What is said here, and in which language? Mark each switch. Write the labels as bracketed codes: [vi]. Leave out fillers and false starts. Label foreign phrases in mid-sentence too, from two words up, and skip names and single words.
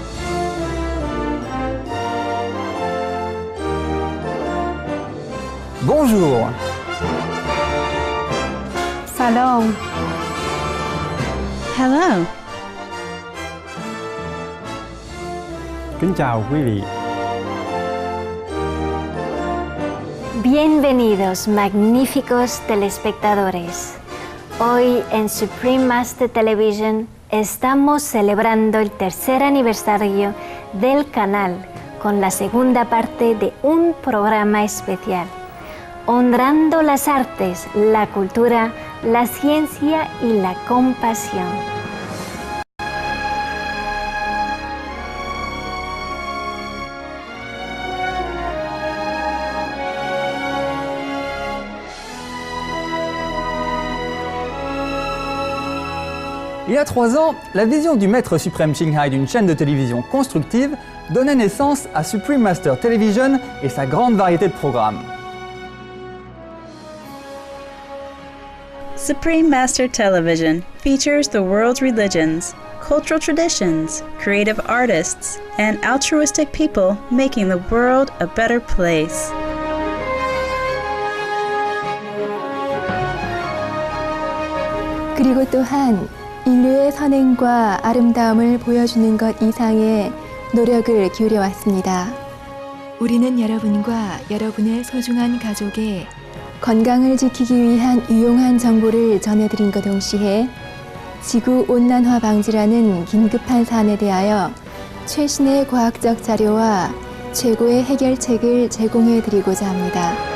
[fr] Bonjour. [uz] Salom. [en] Hello. [vi] Kính chào quý vị. [es] Bienvenidos, magníficos telespectadores. Hoy en Supreme Master Television estamos celebrando el tercer aniversario del canal con la segunda parte de un programa especial, honrando las artes, la cultura, la ciencia y la compasión. [fr] Il y a 3 ans, la vision du maître suprême Ching Hai d'une chaîne de télévision constructive donnait naissance à Supreme Master Television et sa grande variété de programmes. [en] Supreme Master Television features the world's religions, cultural traditions, creative artists, and altruistic people making the world a better place. [ko] 그리고 또한 인류의 선행과 아름다움을 보여주는 것 이상의 노력을 기울여왔습니다. 우리는 여러분과 여러분의 소중한 가족의 건강을 지키기 위한 유용한 정보를 전해드린 것 동시에 지구온난화 방지라는 긴급한 사안에 대하여 최신의 과학적 자료와 최고의 해결책을 제공해드리고자 합니다.